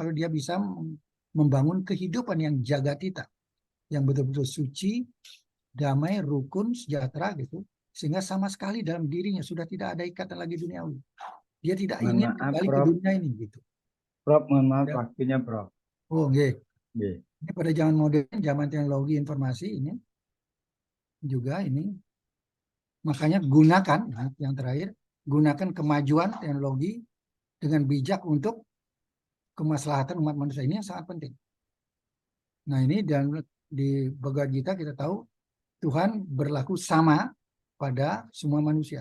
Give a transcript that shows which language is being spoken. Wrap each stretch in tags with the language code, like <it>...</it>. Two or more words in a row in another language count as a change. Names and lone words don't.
<id>Kalau dia bisa membangun kehidupan yang jagatita, yang betul-betul suci, damai, rukun, sejahtera gitu. Sehingga sama sekali dalam dirinya sudah tidak ada ikatan lagi duniawi. Dia tidak Mohon ingin maaf, kembali ke Prof. dunia ini gitu. Prof, mohon maaf Ya. waktunya, Prof. Oh, nggih. Nggih. Ini pada zaman modern, zaman teknologi informasi ini juga ini. Makanya gunakan, yang terakhir, gunakan kemajuan teknologi dengan bijak untuk kemaslahatan umat manusia. Ini yang sangat penting. Nah ini dan di Bhagavad Gita kita tahu Tuhan berlaku sama pada semua manusia.</id>